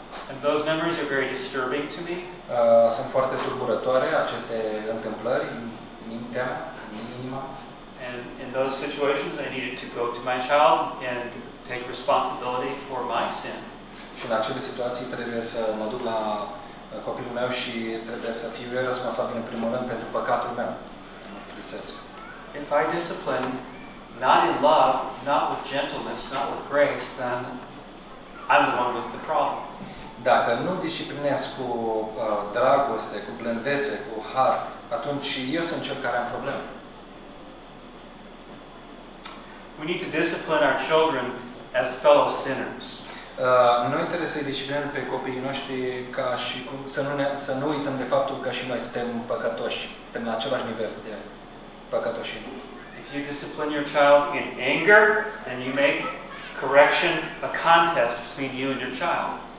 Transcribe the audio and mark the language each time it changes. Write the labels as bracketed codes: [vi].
[en] And those memories are very disturbing to me. [ro] Sunt foarte tulburătoare aceste întâmplări în mintea mea, în inima. [en] And in those situations I needed to go to my child and take responsibility for my sin. [ro] Și în acele situații trebuie să mă duc la copilul meu și trebuie să fiu eu responsabil în primul rând pentru păcatul meu. [en] If I discipline not in love, not with gentleness, not with grace, then I'm the one with the problem. [ro] Dacă nu disciplinez cu dragoste, cu blândețe, cu har, atunci eu sunt cel care am probleme. [en] We need to discipline our children as fellow sinners. [ro] Noi trebuie să-i disciplinăm pe copiii noștri ca și cum să nu uităm de faptul că și noi suntem păcătoși, suntem la același nivel de păcătoși. [en] If you discipline your child in anger, then you make correction a contest between you and your child.